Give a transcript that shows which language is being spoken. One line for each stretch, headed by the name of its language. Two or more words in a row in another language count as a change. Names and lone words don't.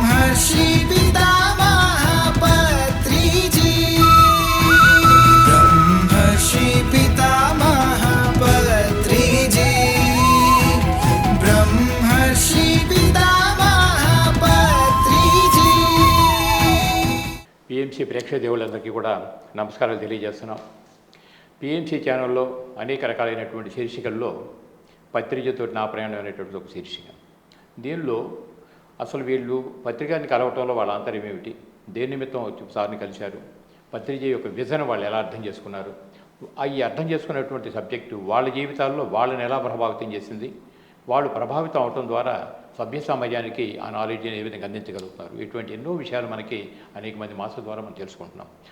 Sanskrit: ब्रह्मर्षि पितामह पत्रिजी ब्रह्मर्षि पितामह पत्रिजी ब्रह्मर्षि पितामह पत्रिजी
Telugu: పిఎంసి ప్రేక్షక దేవుళ్ళందరికీ కూడా నమస్కారాలు తెలియజేస్తున్నాం. పిఎంసి ఛానల్లో అనేక రకాలైనటువంటి శీర్షికల్లో పత్రికతో నా ప్రయాణం అనేటువంటి ఒక శీర్షిక. దీనిలో అసలు వీళ్ళు పత్రికని కలవటంలో వాళ్ళ ఆంతర్యం ఏమిటి, దేని నిమిత్తం వచ్చి సార్ని కలిశారు, పత్రిక యొక్క విజన్ వాళ్ళు ఎలా అర్థం చేసుకున్నారు, ఈ అర్థం చేసుకున్నటువంటి సబ్జెక్టు వాళ్ళ జీవితాల్లో వాళ్ళని ఎలా ప్రభావితం చేసింది, వాళ్ళు ప్రభావితం అవటం ద్వారా సభ్య సమాజానికి ఆ నాలెడ్జ్ని ఏ విధంగా అందించగలుగుతారు, ఇటువంటి ఎన్నో విషయాలు మనకి అనేక మంది మాస్టర్ ద్వారా మనం తెలుసుకుంటున్నాం.